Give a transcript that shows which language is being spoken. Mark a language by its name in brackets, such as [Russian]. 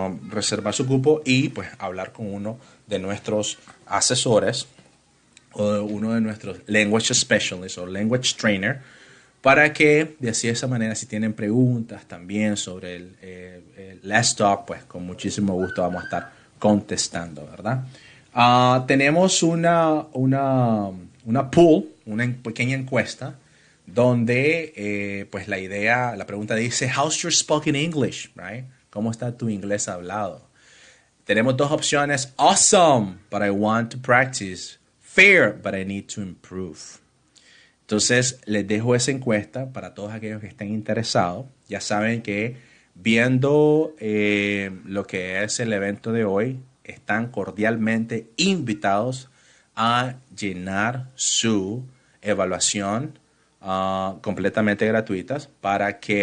[Spanish] reservar su cupo y pues hablar con uno de nuestros asesores o uno de nuestros [English] language specialists [Spanish] o [English] language trainer [Spanish] para que de así de esa manera si tienen preguntas también sobre el Let's Talk, pues con muchísimo gusto vamos a estar contestando, ¿verdad? Tenemos una poll, una pequeña encuesta donde pues la pregunta dice, [English] how's your spoken English, right? [Spanish] ¿Cómo está tu inglés hablado? Tenemos dos opciones, [English] awesome, but I want to practice, fair, but I need to improve. [Spanish] Entonces, les dejo esa encuesta para todos aquellos que estén interesados. Ya saben que viendo lo que es el evento de hoy, están cordialmente invitados a llenar su evaluación completamente gratuitas para que